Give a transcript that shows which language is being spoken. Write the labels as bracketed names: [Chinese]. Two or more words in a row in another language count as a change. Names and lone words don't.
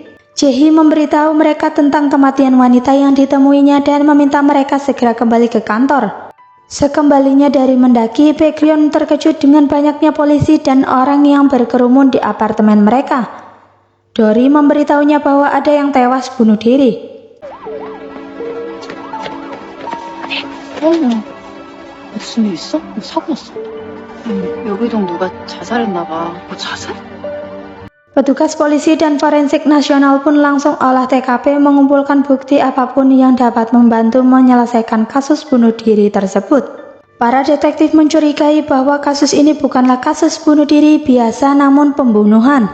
[Indonesian] Jae-hee memberitahu mereka tentang kematian wanita yang ditemuinya dan meminta mereka segera kembali ke kantor. Sekembalinya dari mendaki, Baekhyun terkejut dengan banyaknya polisi dan orang yang berkerumun di apartemen mereka. Dori memberitahunya bahwa ada yang tewas bunuh diri. [Korean] 무슨 일 있어? 사고 났어. 여기도 누가 자살했나 봐. 뭐 자살? [Indonesian] Petugas polisi dan forensik nasional pun langsung olah TKP mengumpulkan bukti apapun yang dapat membantu menyelesaikan kasus bunuh diri tersebut. Para detektif mencurigai bahwa kasus ini bukanlah kasus bunuh diri biasa namun pembunuhan.